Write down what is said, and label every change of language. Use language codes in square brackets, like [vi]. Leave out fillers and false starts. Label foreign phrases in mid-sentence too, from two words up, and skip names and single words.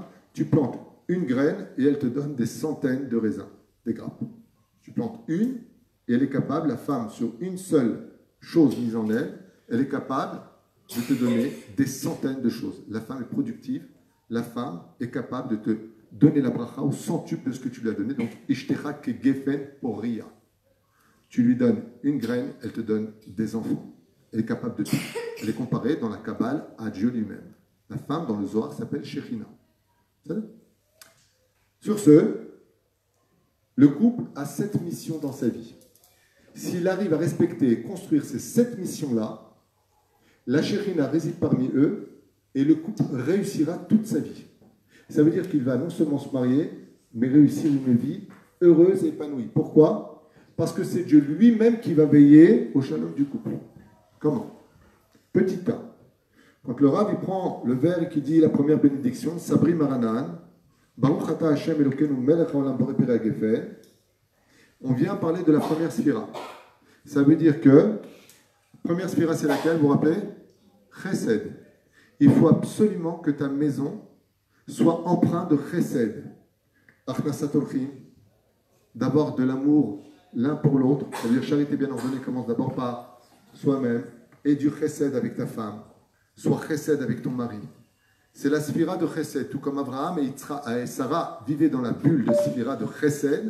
[fr] Tu plantes une graine et elle te donne des centaines de raisins, des grappes. Tu plantes une et elle est capable, la femme, sur une seule chose mise en elle, elle est capable de te donner des centaines de choses. La femme est productive, la femme est capable de te donner la bracha au centuple de ce que tu lui as donné. Donc, [he] אשתך כגפן פוריה. [fr] Tu lui donnes une graine, elle te donne des enfants. Elle est capable de tout. Elle est comparée dans la Kabbale à Dieu lui-même. La femme dans le Zohar s'appelle Shechina. Sur ce, le couple a 7 missions dans sa vie. S'il arrive à respecter et construire ces 7 missions-là, la Shechina réside parmi eux et le couple réussira toute sa vie. Ça veut dire qu'il va non seulement se marier, mais réussir une vie heureuse et épanouie. Pourquoi? Parce que c'est Dieu lui-même qui va veiller au shalom du couple. Comment? Petit cas. Quand le Rav il prend le verre et qui dit la première bénédiction, [he] סברי מרנן, ברוך אתה השם אלוקינו מלך העולם בורא פרי הגפן, [fr] on vient parler de la première sphira. Ça veut dire que, première sphira c'est laquelle, vous vous rappelez? Chesed. Il faut absolument que ta maison soit empreinte de chesed. [he] הכנסת אורחים, [fr] d'avoir de l'amour l'un pour l'autre, c'est-à-dire charité bien ordonnée commence d'abord par soi-même, et du chesed avec ta femme, soit chesed avec ton mari. C'est la sphira de chesed, tout comme Abraham et Sarah vivaient dans la bulle de sphira de chesed.